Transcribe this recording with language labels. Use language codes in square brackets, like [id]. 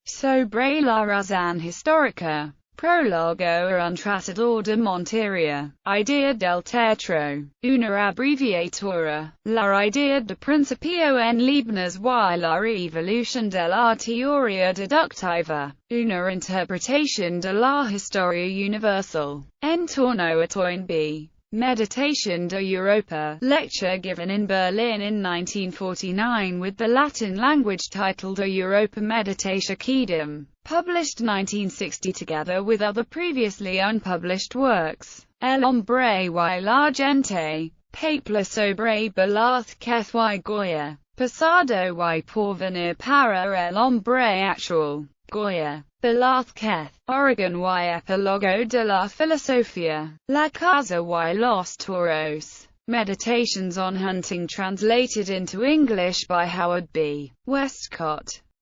[es] Sobre la razón histórica. Prólogo a un tratado de Montería. Idea del teatro. Una abreviatura. La idea de principio en Leibniz y la evolución de la teoría deductiva. Una interpretación de la historia universal. En torno a Toynbee. [en] Meditation de Europa, lecture given in Berlin in 1949 with the Latin language title De Europa Meditatio Quaedam, published 1960 together with other previously unpublished works. [es] El hombre y la gente, Papla sobre Velázquez y Goya, Pasado y porvenir para el hombre actual, Goya. Velázquez, Oregon y Epílogo de la Filosofía, La Casa y los Toros. [en] Meditations on Hunting translated into English by Howard B. Westcott.